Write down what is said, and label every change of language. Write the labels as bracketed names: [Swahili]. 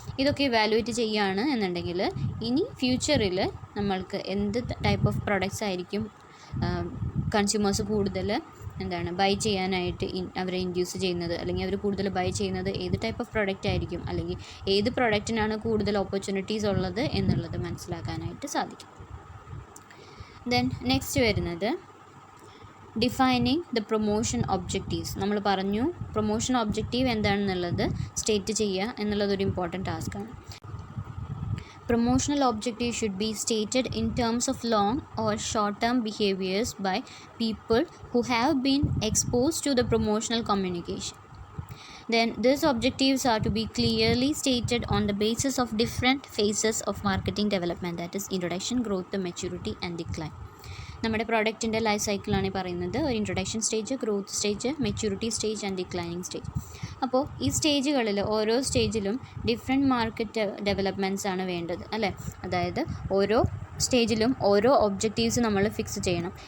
[Malayalam] ഇതൊക്കെ ഇവാലുവേറ്റ് ചെയ്യുകയാണ് എന്നുണ്ടെങ്കിൽ ഇനി ഫ്യൂച്ചറിൽ നമ്മൾക്ക് എന്ത് ടൈപ്പ് ഓഫ് പ്രൊഡക്ട്സ് ആയിരിക്കും കൺസ്യൂമേഴ്സ് കൂടുതൽ ബൈ ചെയ്യാനായിട്ട് അവരെ ഇൻഡ്യൂസ് ചെയ്യുന്നത്, അല്ലെങ്കിൽ അവർ കൂടുതൽ ബൈ ചെയ്യുന്നത് ഏത് ടൈപ്പ് ഓഫ് പ്രൊഡക്റ്റ് ആയിരിക്കും, അല്ലെങ്കിൽ ഏത് പ്രൊഡക്റ്റിനാണ് കൂടുതൽ ഓപ്പർച്യൂണിറ്റീസ് ഉള്ളത് എന്നുള്ളത് മനസ്സിലാക്കാനായിട്ട് സാധിക്കും. [English] then next [Malayalam] വരുന്നത് [English] Defining the promotion objectives. [Malayalam] നമ്മൾ പറഞ്ഞു പ്രൊമോഷൻ ഒബ്ജക്റ്റീവ് എന്താണെന്നുള്ളത് സ്റ്റേറ്റ് ചെയ്യുക എന്നുള്ളതൊരു important ടാസ്ക്കാണ്. [English] Promotional objectives should be stated in terms of long or short-term behaviors by people who have been exposed to the promotional communication. Then these objectives are to be clearly stated on the basis of different phases of marketing development, that is introduction, growth, maturity and decline. [Malayalam] നമ്മുടെ പ്രോഡക്റ്റിൻ്റെ life സൈക്കിളാണ് പറയുന്നത്. ഒരു introduction stage, growth stage, maturity stage and declining stage. അപ്പോൾ ഈ സ്റ്റേജുകളിൽ ഓരോ സ്റ്റേജിലും different market developments ആണ് വേണ്ടത് അല്ലേ. അതായത് ഓരോ സ്റ്റേജിലും ഓരോ ഒബ്ജക്റ്റീവ്സ് നമ്മൾ ഫിക്സ് ചെയ്യണം.